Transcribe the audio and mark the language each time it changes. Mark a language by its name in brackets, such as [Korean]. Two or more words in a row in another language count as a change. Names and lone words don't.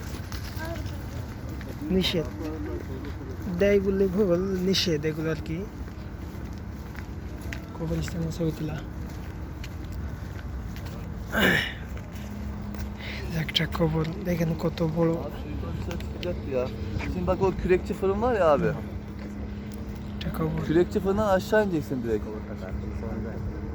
[Bangla] নিষেধ দেয় বললে ভুল, নিষেধ এগুলো আর কি। কবরস্থানে ছবি তোলা একটা কবর দেখেন কত বড়। [Turkish] Ya. Şimdi bak o kürekçi fırın var ya abi. [Bangla] একটা কবর [Turkish] Kürekçi fırından aşağı ineceksin direkt.